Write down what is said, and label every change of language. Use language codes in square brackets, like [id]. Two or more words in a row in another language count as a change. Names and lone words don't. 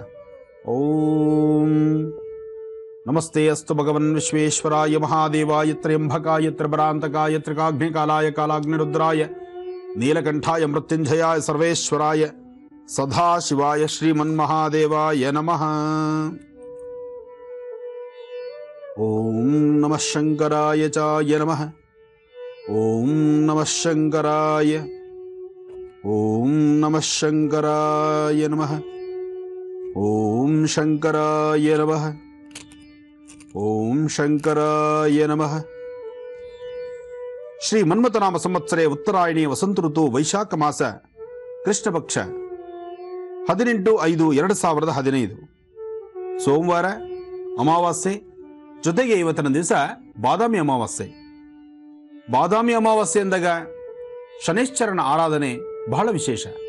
[sa] ಓಂ ನಮಸ್ತೆ ಅಸ್ತು ಭಗವನ್ ವಿಶ್ವೇಶ್ವರಾಯ ಮಹಾದೇವಾಯ ತ್ರ್ಯಂಬಕಾಯ ತ್ರಿಪರಾಂತಕಾಯ ತ್ರಿಕಾಗ್ನಿಕಾಲಾಯ ಕಾಲಾಗ್ನಿರುದ್ರಾಯ ನೀಲಕಂಠಾಯ ಮೃತ್ಯುಂಜಯಾಯ ಸರ್ವೇಶ್ವರಾಯ ಸದಾಶಿವಾಯ ಶ್ರೀಮನ್ಮಹಾದೇವಾಯ ನಮಃ. ಓಂ ನಮಃ ಶಂಕರಾಯ ಚಾಯ ನಮಃ. ಓಂ ನಮಃ ಶಂಕರಾಯ. ಓಂ ನಮಃ ಶಂಕರಾಯ ನಮಃ. ಓಂ ಶಂಕರಾಯ ನಮಃ. ಓಂ ಶಂಕರಾಯ ನಮಃ. ಶ್ರೀ ಮನ್ಮಥನಾಮ ಸಂವತ್ಸರೆ ಉತ್ತರಾಯಣಿ ವಸಂತ ಋತು ವೈಶಾಖ ಮಾಸ ಕೃಷ್ಣ ಪಕ್ಷ 18/5/2015 ಸೋಮವಾರ ಅಮಾವಾಸ್ಯೆ. [kn] ಜೊತೆಗೆ ಇವತ್ತಿನ ದಿವಸ ಬಾದಾಮಿ ಅಮಾವಾಸ್ಯೆ. ಬಾದಾಮಿ ಅಮಾವಾಸ್ಯೆ ಎಂದಾಗ ಶನೈಶ್ಚರನ ಆರಾಧನೆ ಬಹಳ ವಿಶೇಷ.